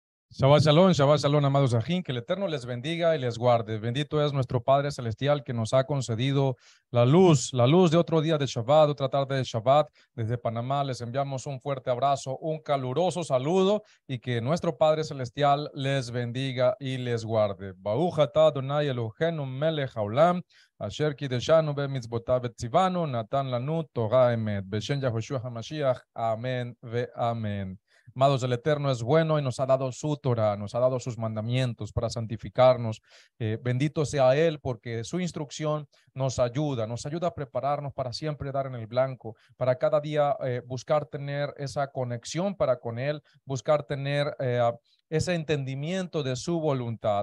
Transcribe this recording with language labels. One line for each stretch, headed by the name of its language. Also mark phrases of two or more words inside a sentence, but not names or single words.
Hebrew: שבת שלום,
Spanish: amados Ajín, que el Eterno les bendiga y les guarde. Bendito es nuestro Padre Celestial que nos ha concedido la luz de otro día de Shabbat, otra tarde de Shabbat. Desde Panamá les enviamos un fuerte abrazo, un caluroso saludo y que nuestro Padre Celestial les bendiga y les guarde.
Hebrew: ברוך אתה אדוני אלוהינו מלך העולם, אשר קדשנו במצוותיו וציוונו, נתן לנו תורה אמת. בשם יהושע המשיח. אמן ואמן.
Spanish: Amados, el Eterno es bueno y nos ha dado su Torah, nos ha dado sus mandamientos para santificarnos. Bendito sea Él porque su instrucción nos ayuda a prepararnos para siempre dar en el blanco, para cada día buscar tener esa conexión para con Él, buscar tener ese entendimiento de su voluntad.